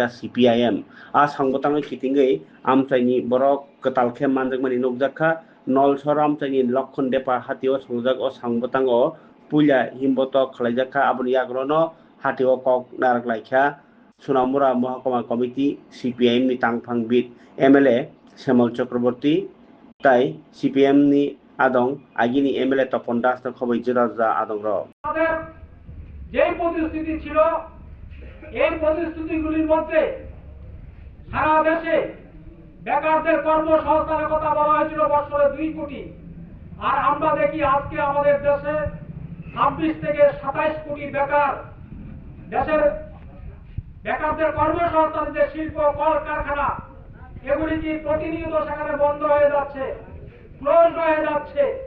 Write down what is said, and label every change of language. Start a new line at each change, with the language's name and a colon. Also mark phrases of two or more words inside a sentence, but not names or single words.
Kok Borok: CPIM a sangbotango kitingei amchaini borok katalkhe manjakmani nukjakha nolsor amchaini lokhon depa hatio songjak o sangbotango puila himbotok khlaijakha aboni yagrono hatio kok naraklaikha Sunamura Mahakama Committee CPIM ni tangphang bid MLA Shemal Chakraborty তাই CPM ni adong agini MLA Topon Das no khoboi jiraja adong ro
Bangla: যে পরিস্থিতি ছিল এই পরিস্থিতিগুলির মধ্যে সারা দেশে বেকারদের কর্মসংস্থানের কথা বলা হয়েছিল বছরে 2 কোটি আর আমরা দেখি আজকে আমাদের দেশে 26 থেকে 27 কোটি বেকার দেশের বেকারদের কর্মসংস্থান যে শিল্প কল কারখানা এগুলি কি প্রতিনিয়ত সেখানে বন্ধ হয়ে যাচ্ছে ক্লোজ হয়ে যাচ্ছে